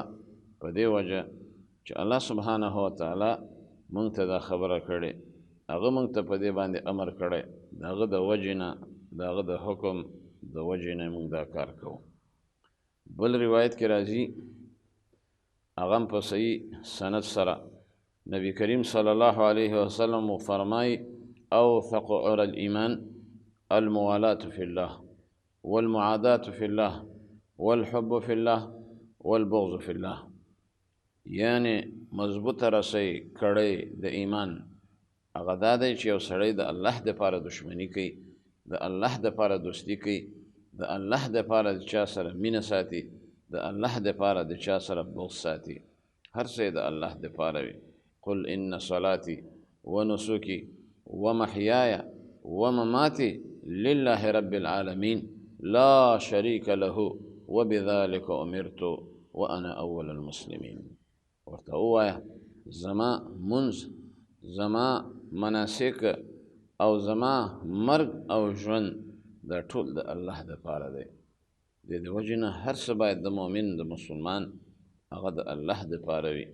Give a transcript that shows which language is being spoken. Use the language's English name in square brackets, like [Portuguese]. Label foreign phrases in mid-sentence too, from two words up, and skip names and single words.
[Pashto] په دې وجه چې [Arabic] الله سبحانه وتعالی [Pashto] مونږ ته دا خبره کړې، هغه مونږ ته په دې باندې امر کړی، د هغه د وجې نه، د هغه د حکم د وجې نه مونږ دا کار کوو. بل روایت کې راځي، هغه هم په صحیح سند سره، نبی کریم [Arabic] صلی الله علیه وسلم [Pashto] فرمایي [Arabic] اوثق عور الایمان الموالاة فی الله والمعاداة فی الله والحب فی الله والبغض فی الله. [Pashto] یعنی مضبوطه رسۍ کړۍ د ایمان هغه دا دی چې یو سړی د الله دپاره دشمني کوي، د الله دپاره دوستي کوي، د الله دپاره د چا سره مینه ساتي، د الله دپاره د چا سره بغض ساتي، هر څه یې د الله دپاره وي. [Arabic] قل ان صلاتي ونسكي ومحياي ومماتي لله رب العالمين لا شريك له وبذلك امرت وانا اول المسلمين. [Pashto] ورته ووایه زما منځ، زما مناسک او زما مرګ او ژوند دا ټول د الله دپاره دی. د دې وجې نه هر څه باید د مؤمن، د مسلمان، هغه د الله دپاره وي.